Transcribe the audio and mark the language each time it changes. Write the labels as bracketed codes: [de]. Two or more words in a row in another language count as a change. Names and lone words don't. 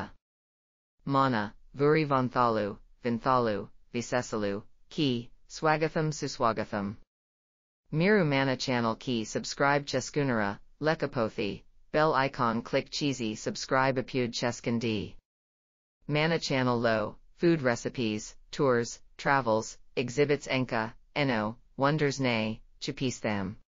[te] మన, వూరి వింతలు, విశేషాలు, కి, స్వాగతం సుస్వాగతం. మీరు మన channel key subscribe చేసుకున్నారా, లేకపోతే, [en] bell icon click [te] cheesy subscribe అప్పుడు చేసుకోండి. Mana channel low, [en] food recipes, tours, travels, exhibits [te] ఇంకా, ఎన్నో, wonders నే, చూపిస్తాం.